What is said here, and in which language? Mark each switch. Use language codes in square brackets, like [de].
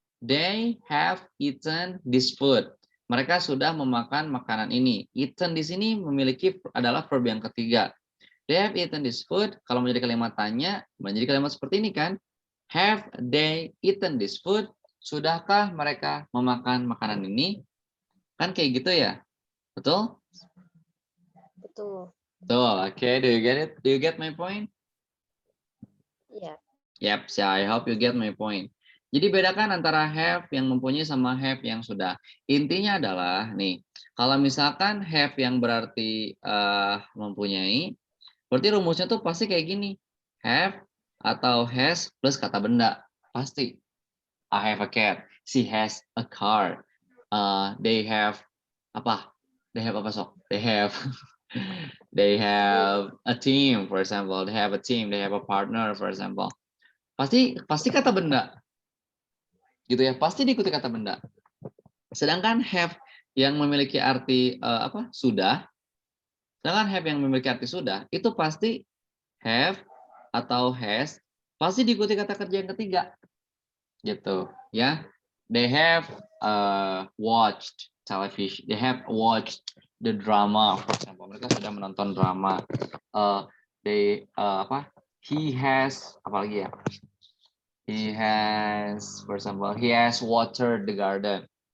[en] They have eaten this food. [id] Mereka sudah memakan makanan ini. Eaten di sini memiliki adalah verb yang ketiga. [en] They have eaten this food. [id] Kalau menjadi kalimat tanya, menjadi kalimat seperti ini kan? [en] Have they eaten this food? [id] Sudahkah mereka memakan makanan ini? Kan kayak gitu ya? Betul? Betul. Betul. [en] Okay, do you get it? Do you get my point? [id] Iya. [en] Yep, so I hope you get my point. [id] Jadi bedakan antara have yang mempunyai sama have yang sudah. Intinya adalah nih, kalau misalkan have yang berarti mempunyai, berarti rumusnya tuh pasti kayak gini. Have atau has plus kata benda. Pasti. [en] I have a cat. She has a car. They have apa? They have [id] apa sok? [en] They have they have a team, for example. They have a team. They have a partner, for example. [id] Pasti kata benda gitu ya, pasti diikuti kata benda. Sedangkan have yang memiliki arti sudah, sedangkan have yang memiliki arti sudah itu pasti have atau has pasti diikuti kata kerja yang ketiga gitu ya. [en] They have watched television, they have watched the drama, for example. [id] Mereka sudah menonton drama. [en] He has [id] apalagi ya. [en] He has, for example, he has watered the garden.